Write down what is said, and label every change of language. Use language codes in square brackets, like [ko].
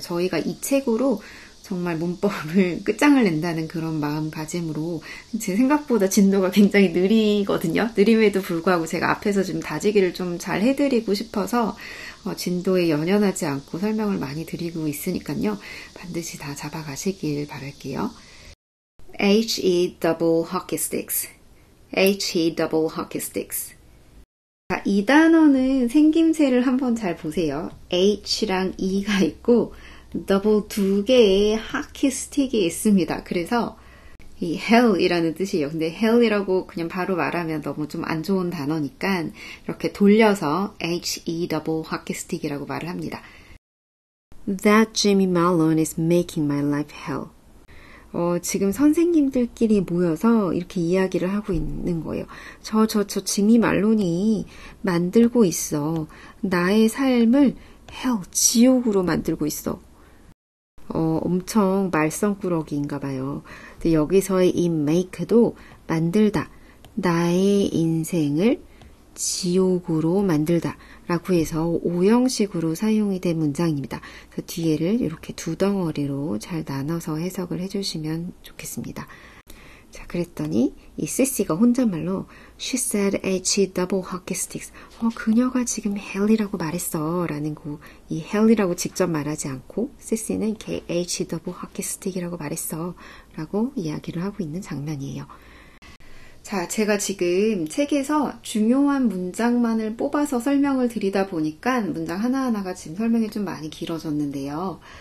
[ko] 저희가 이 책으로 정말 문법을 끝장을 낸다는 그런 마음가짐으로 제 생각보다 진도가 굉장히 느리거든요. 느림에도 불구하고 제가 앞에서 좀 다지기를 좀 잘 해드리고 싶어서 진도에 연연하지 않고 설명을 많이 드리고 있으니까요. 반드시 다 잡아가시길 바랄게요. [en] H-E double hockey sticks. H-E double hockey sticks. [ko] 자, 이 단어는 생김새를 한번 잘 보세요. H랑 E가 있고 더블 두 개의 하키 스틱이 있습니다. 그래서 이 hell이라는 뜻이에요. 근데 hell이라고 그냥 바로 말하면 너무 좀 안 좋은 단어니까 이렇게 돌려서 H-E double hockey stick이라고 말을 합니다. [en] That Jimmy Malone is making my life hell. [ko] 지금 선생님들끼리 모여서 이렇게 이야기를 하고 있는 거예요. 저 지미 말론이 만들고 있어. 나의 삶을 hell, 지옥으로 만들고 있어. 엄청 말썽꾸러기인가 봐요. 근데 여기서의 이 make도 만들다, 나의 인생을 지옥으로 만들다 라고 해서 오형식으로 사용이 된 문장입니다. 그래서 뒤에를 이렇게 두 덩어리로 잘 나눠서 해석을 해주시면 좋겠습니다. 자, 그랬더니 이 세시가 혼잣말로 [en] She said H double hockey sticks. [ko] 그녀가 지금 hell이라고 말했어 라는 이 hell이라고 직접 말하지 않고 세시는 H double hockey stick이라고 말했어 라고 이야기를 하고 있는 장면이에요. 자, 제가 지금 책에서 중요한 문장만을 뽑아서 설명을 드리다 보니까 문장 하나하나가 지금 설명이 좀 많이 길어졌는데요.